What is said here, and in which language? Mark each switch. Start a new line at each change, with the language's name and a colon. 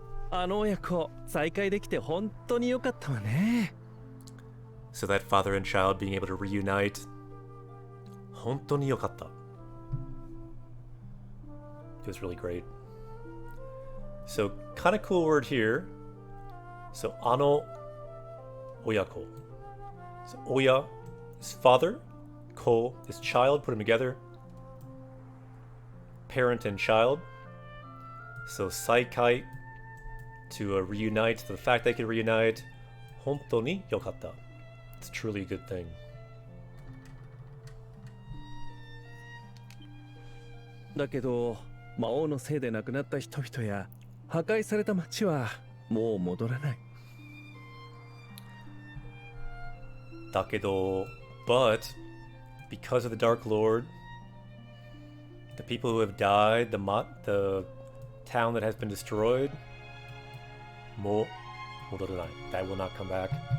Japanese: あの親子再会できて本当に良かったわね。
English: So that father and child being able to reunite.
Japanese: 本当に良かった.
English: It was really great. So kind of cool word here.
Japanese: So あの親子.
English: So oya is father, ko is child, put them together. Parent and child. So saikai, to reunite, the fact they can reunite.
Japanese: 本当に良かった.
English: It's truly a good thing.
Japanese: だけど魔王のせいで亡くなった人々や破壊された町はもう戻らない。
English: だけど, but because of the Dark Lord, the people who have died, the town that has been destroyed,
Japanese: もう戻らない.
English: That will not come back.